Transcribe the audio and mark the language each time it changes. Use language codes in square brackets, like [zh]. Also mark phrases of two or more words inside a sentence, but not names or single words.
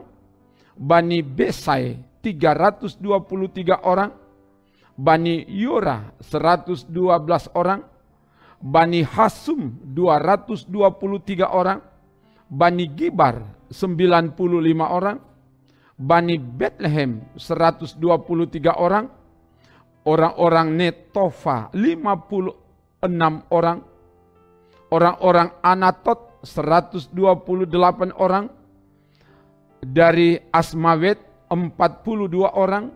[id] Bani Besai 323 orang. Bani Yora 112 orang. Bani Hasum 223 orang. Bani Gibar 95 orang. Bani Bethlehem 123 orang. Orang-orang Netofa 56 orang. Orang-orang Anatot 128 orang. Dari Asmawet 42 orang.